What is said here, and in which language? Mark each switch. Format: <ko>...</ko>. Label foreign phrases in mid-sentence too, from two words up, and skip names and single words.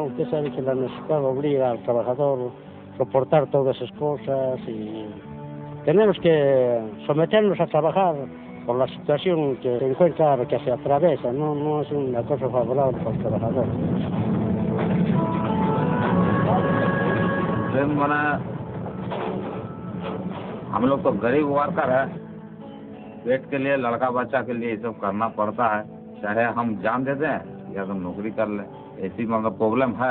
<es>Usted sabe que la necesidad obliga al trabajador a soportar todas esas cosas y tenemos que someternos a trabajar por la situación que se encuentra, que se atraviesa, no es una cosa favorable para el trabajador.</es> <hi>हम लोग तो गरीब वर्कर है, पेट के लिए, लड़का बच्चा के लिए ये सब करना पड़ता है, चाहे हम जान दे दें या तो नौकरी कर लें, ऐसी मतलब प्रॉब्लम है।</hi>